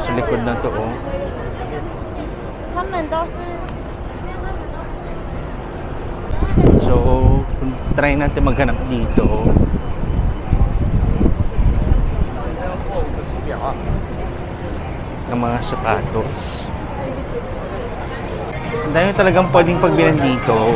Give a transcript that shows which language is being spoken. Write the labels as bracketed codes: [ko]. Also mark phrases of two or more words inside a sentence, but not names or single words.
[tl] likod na to, oh. [zh] 他们都是 [tl] So, try natin maghanap dito ng mga sapatos. Ang dami talagang pwedeng pagbilan dito.